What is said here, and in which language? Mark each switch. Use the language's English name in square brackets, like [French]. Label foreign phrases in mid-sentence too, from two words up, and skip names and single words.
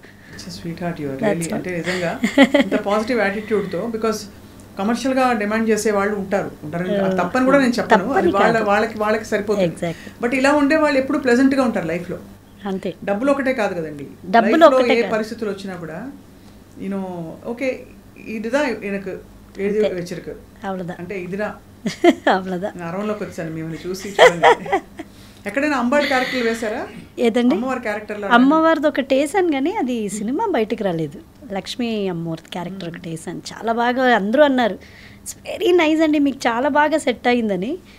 [English] sweet heart your really, [Telugu] అంటే నిజంగా ఇంత పాజిటివ్ యాటిట్యూడ్తో, [English] because commercialగా [Telugu] డిమాండ్ చేసే వాళ్ళు ఉంటారు, తప్పని కూడా నేను చెప్పను, అది వాళ్ళకి సరిపోతుంది. బట్ ఇలా ఉండే వాళ్ళు ఎప్పుడు ప్లెజెంట్గా ఉంటారు లైఫ్లో. అంతే, డబ్బులు ఒకటే కాదు కదండి, ఏ పరిస్థితులు వచ్చినా కూడా [English] you know okay [Telugu] ఇదిదా [Tamil] எனக்கு எழுதி வச்சிருக்கு [Telugu] అంటే ఇదిరా అవ్వదా. అరవంలోకి వచ్చాను మిమ్మల్ని చూసి. ఎక్కడైనా అమ్మవారి క్యారెక్టర్లు వేశారా? ఏదండి, అమ్మవారి క్యారెక్టర్? అమ్మవారిది ఒకటి వేసాను కానీ అది సినిమా బయటికి రాలేదు. లక్ష్మీ అమ్మవారి క్యారెక్టర్ ఒకటి వేసాను, చాలా బాగా అందరూ అన్నారు [English] it's very nice [Telugu] అండి, మీకు చాలా బాగా సెట్ అయిందని.